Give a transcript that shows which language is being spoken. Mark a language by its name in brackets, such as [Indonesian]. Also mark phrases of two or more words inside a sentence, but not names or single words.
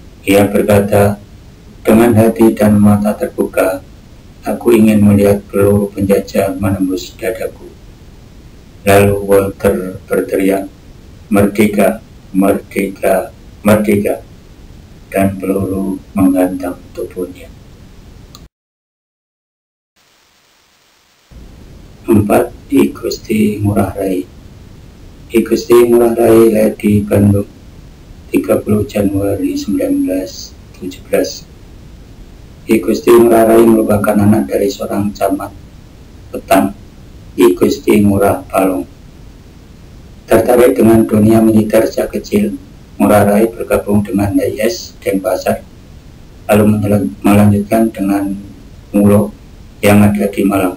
[Indonesian] Ia berkata, Dengan hati dan mata terbuka, aku ingin melihat peluru penjajah menembus dadaku. Lalu Walter berteriak, "Merdeka, merdeka, merdeka!" Dan peluru menghantam tubuhnya. 4. I Gusti Ngurah Rai. I Gusti Ngurah Rai lahir di Bandung 30 Januari 1917. I Gusti Ngurah Rai merupakan anak dari seorang camat petang, I Gusti Ngurah Palung. Tertarik dengan dunia militer sejak kecil, Ngurah Rai bergabung dengan IS Denpasar, lalu melanjutkan dengan Ngulo yang ada di Malang.